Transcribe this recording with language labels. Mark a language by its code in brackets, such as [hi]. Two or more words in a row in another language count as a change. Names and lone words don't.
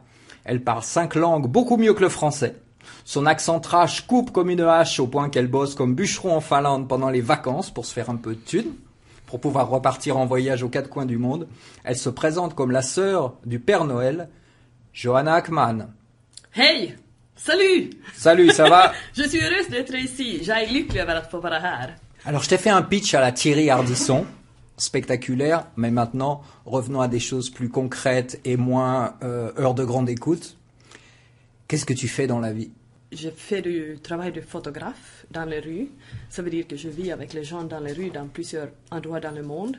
[fr] Elle parle 5 langues, beaucoup mieux que le français. Son accent trash coupe comme une hache au point qu'elle bosse comme bûcheron en Finlande pendant les vacances pour se faire un peu de thunes. Pour pouvoir repartir en voyage aux 4 coins du monde, elle se présente comme la sœur du Père Noël, Johanna Ackman. Hej! Salut! Salut, ça va? Je suis heureuse d'être ici. [sv] Jag är lycklig över att få vara här. [fr] Alors je t'ai fait un pitch à la Thierry Ardisson, spectaculaire, mais maintenant revenons à des choses plus concrètes et moins heures de grande écoute. Qu'est-ce que tu fais dans la vie? Je fais du travail de photographe dans les rues. Ça veut dire que je vis avec les gens dans les rues dans plusieurs endroits dans le monde.